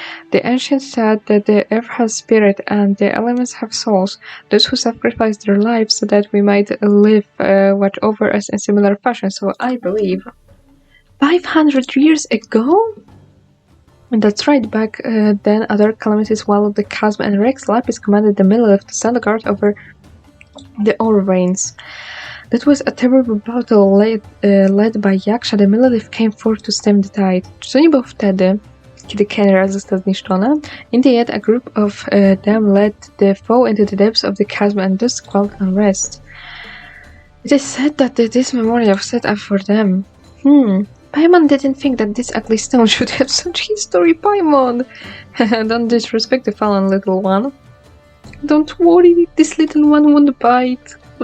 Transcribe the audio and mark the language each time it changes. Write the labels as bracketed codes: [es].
[en] The ancients said that the earth has spirit and the elements have souls, those who sacrificed their lives so that we might live watch over us in similar fashion, so I believe 500 years ago? And that's right, back then other calamities swallowed the chasm and Rex Lapis commanded the Millelith to stand guard over the ore veins. That was a terrible battle led by Yaksha. The Millelith came forth to stem the tide. [pl] Czy to nie było wtedy, kiedy Kenra został zniszczona? [en] In the end, a group of them led the foe into the depths of the chasm and thus quelled unrest. It is said that this memorial was set up for them. Paimon didn't think that this ugly stone should have such history, Paimon! Don't disrespect the fallen little one. Don't worry, this little one won't bite.